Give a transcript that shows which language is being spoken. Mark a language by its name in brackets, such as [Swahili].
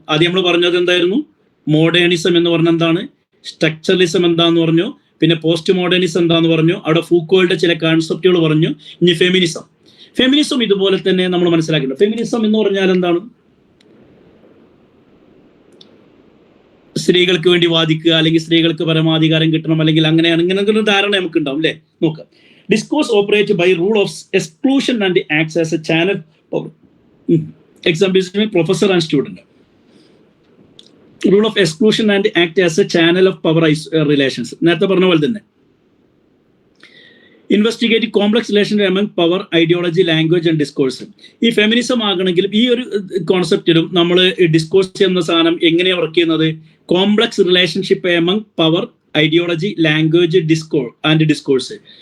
[Malayalam] ആദ്യം നമ്മൾ പറഞ്ഞത് എന്തായിരുന്നു, മോഡേണിസം എന്ന് പറഞ്ഞ എന്താണ്, സ്ട്രക്ചറലിസം എന്താന്ന് പറഞ്ഞു, പിന്നെ പോസ്റ്റ് മോഡേണിസം എന്താന്ന് പറഞ്ഞു, അവിടെ ഫൂക്കോയുടെ ചില കോൺസെപ്റ്റുകൾ പറഞ്ഞു. ഇനി ഫെമിനിസം ഇതുപോലെ തന്നെ നമ്മൾ മനസ്സിലാക്കിയിട്ടുണ്ട്. ഫെമിനിസം എന്ന് പറഞ്ഞാൽ എന്താണ്, സ്ത്രീകൾക്ക് വേണ്ടി വാദിക്കുക, അല്ലെങ്കിൽ സ്ത്രീകൾക്ക് പരമാധികാരം കിട്ടണം, അല്ലെങ്കിൽ അങ്ങനെയാണ്, ഇങ്ങനെ ഒരു ധാരണ നമുക്ക് ഉണ്ടാവും, അല്ലേ? നോക്കാം. [English] Discourse operates by rule of exclusion and acts as a channel of example, professor and student. Rule of exclusion and act as a channel of power relations. [Malayalam] നേരത്തെ പറഞ്ഞ പോലെ തന്നെ [English] Investigate complex relation among power, ideology, language and discourse. [Malayalam] ഈ feminism ആകണമെങ്കിലും ഈ ഒരു കോൺസെപ്റ്റിലും നമ്മൾ discourse എന്ന സാധനം എങ്ങനെയാണ് വർക്ക് ചെയ്യുന്നത്, complex relationship among power, ideology, language, discourse.